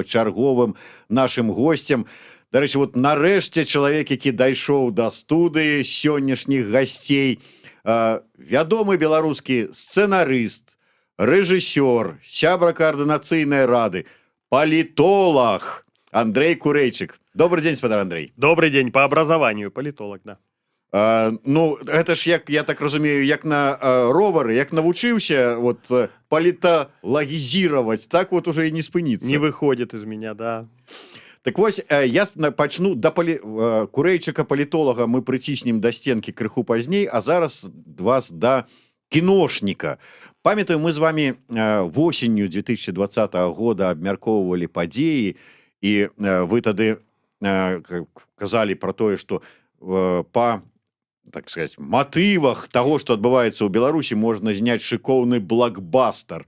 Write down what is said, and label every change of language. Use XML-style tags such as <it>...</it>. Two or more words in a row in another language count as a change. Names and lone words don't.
<be>Чарговым нашым госцем, дарэчы, вот нарэшце чалавек, які дайшоў да студыі сённяшніх гасцей, вядомы беларускі сцэнарыст, рэжысёр, сябра каардынацыйнай рады, палітолог Андрей Курэйчык.</be> <ru>Добрый день, спадар Андрей. Добрый день, по образованию политолог, да.</ru> <be>Ну, гэта ж, як, я так разумею, як на ровары, як навучыўся вот, паліталагізіраваць, так</be> <ru>вот уже</ru> <be>і не спыніцца.</be> <ru>Не выходит из меня, да.</ru> <be>Так вось, я пачну да Курэйчыка палітолага мы прыціснем да стенкі крыху пазней, а зараз вас да кіношніка. Памятаю, мы з вами восенню 2020 года абмяркоўвалі падзеі, і вы тады казалі пра тое, што па,</be> <ru>так сказать,</ru> <be>матывах таго, што адбываецца ў Беларусі, можна зняць шыкоўны блокбастер.</be>